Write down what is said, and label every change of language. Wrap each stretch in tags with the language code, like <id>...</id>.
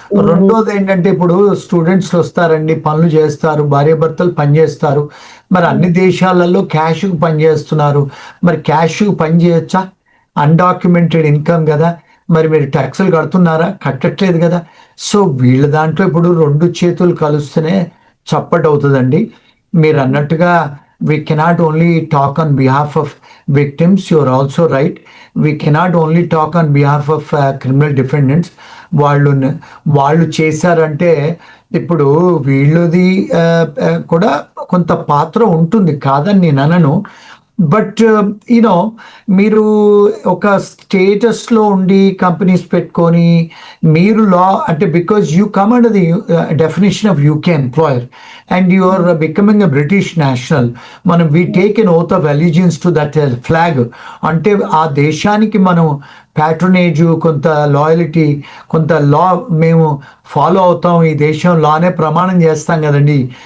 <te>రెండోది ఏంటంటే ఇప్పుడు స్టూడెంట్స్ వస్తారండి, పనులు చేస్తారు, భార్యాభర్తలు పని చేస్తారు, మరి అన్ని దేశాలలో క్యాష్కు పని చేస్తున్నారు, మరి క్యాష్కు పని చేయొచ్చా? అన్డాక్యుమెంటెడ్ ఇన్కమ్ కదా, మరి మీరు ట్యాక్సులు కడుతున్నారా? కట్టట్లేదు కదా. సో వీళ్ళ దాంట్లో ఇప్పుడు 2 చేతులు కలిస్తేనే చప్పట్ అవుతుందండి. మీరు అన్నట్టుగా</te> <en>we cannot only talk on behalf of victims, you're also right, we cannot only talk on behalf of criminal defendants.</en> <te>వాళ్ళు చేశారంటే ఇప్పుడు వీళ్ళది కూడా కొంత పాత్ర ఉంటుంది, కాదని నేను అనను. బట్ యూనో మీరు ఒక స్టేటస్లో ఉండి కంపెనీస్ పెట్టుకొని మీరు లా అంటే</te> <en>because you come under the definition of UK employer and you are becoming a British national, మనం we take an oath of allegiance to that flag,</en> <te>అంటే ఆ దేశానికి మనం ప్యాట్రనేజ్, కొంత లాయలిటీ, కొంత లా మేము ఫాలో అవుతాం, ఈ దేశం లానే ప్రమాణం చేస్తాం కదండి.</te>